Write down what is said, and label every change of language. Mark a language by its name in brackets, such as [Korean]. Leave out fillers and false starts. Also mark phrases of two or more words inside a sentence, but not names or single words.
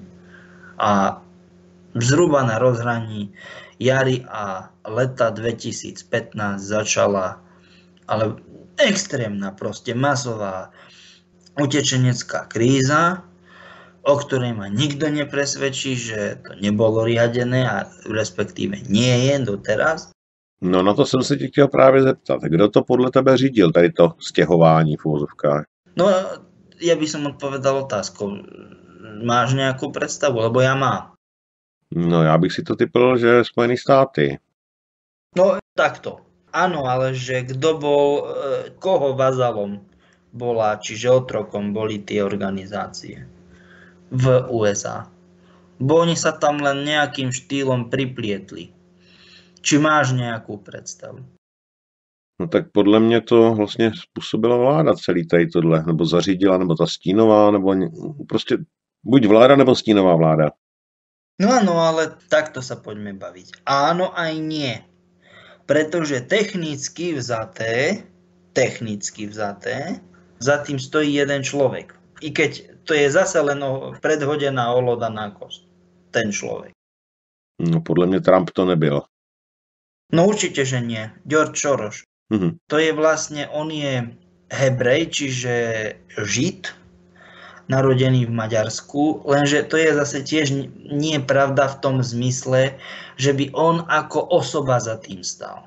[Slovak] A zhruba na rozhraní jary a leta 2015 začala ale extrémna, proste masová utečenecká kríza, o ktorej ma nikto nepresvedčí, že to nebolo riadené a respektíve nie je doteraz. [Czech] No na to jsem se ti chtěl právě zeptat. Kdo to podle tebe řídil, tady to stěhování v úvozovkách? [Slovak] No ja by som odpovedal otázkou. Máš nejakú predstavu? Lebo ja mám. [Czech] No já bych si to typl, že Spojené státy. [Slovak] No takto. Áno, ale že kto bol, koho vazalom bola, čiže otrokom boli tie organizácie v USA. Bo oni sa tam len nejakým štýlom priplietli. Či máš nejakú predstavu? [Czech] No tak podle mě to vlastně způsobila vláda celý tady tohle, nebo zařídila, nebo ta stínová, nebo prostě buď vláda, nebo stínová vláda. [Slovak] No áno, ale takto sa poďme baviť. Áno aj nie. Pretože technicky vzaté, za tým stojí jeden človek. I keď to je zase len predhodená olodaná kosť. Ten človek. [Czech] No podle mě Trump to nebyl. [Slovak] No určite, že nie. George Soros. To je vlastne, on je Hebrej, čiže Žid, narodený v Maďarsku, lenže to je zase tiež nie pravda v tom zmysle, že by on ako osoba za tým stal.